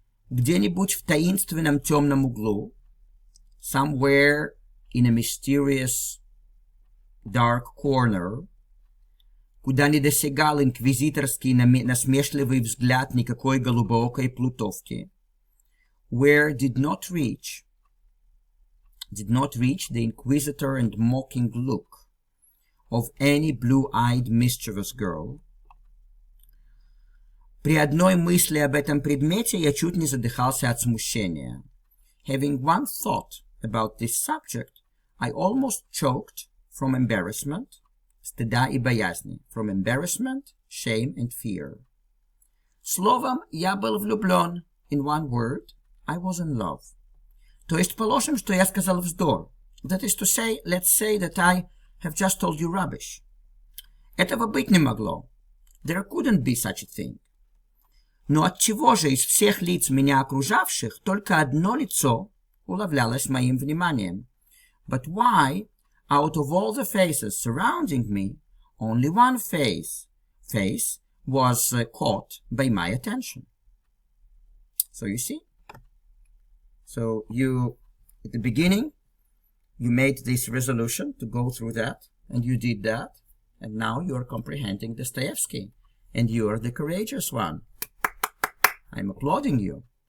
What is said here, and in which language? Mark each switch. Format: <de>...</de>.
<ru>где-нибудь в таинственном темном углу,</ru> <en>somewhere in a mysterious dark corner,</en> <ru>куда не досягал инквизиторский насмешливый взгляд никакой голубоокой плутовки,</ru> <en>where did not reach the inquisitor and mocking look of any blue-eyed mischievous girl.</en> <ru>При одной мысли об этом предмете я чуть не задыхался от смущения.</ru> <en>Having one thought about this subject, I almost choked from embarrassment,</en> <ru>стыда и боязни,</ru> <en>from embarrassment, shame and fear.</en> <ru>Словом, я был влюблен.</ru> <en>In one word, I was in love.</en> <ru>То есть, положим, что я сказал вздор.</ru> <en>That is to say, let's say that I have just told you rubbish.</en> <ru>Этого быть не могло.</ru> <en>There couldn't be such a thing.</en> <ru>Но отчего же из всех лиц меня окружавших только одно лицо улавлялось моим вниманием?</ru> <en>But why, out of all the faces surrounding me, only one face was caught by my attention? So you see? So you, at the beginning, you made this resolution to go through that, and you did that, and now you are comprehending Dostoevsky, and you are the courageous one. I'm applauding you.</en>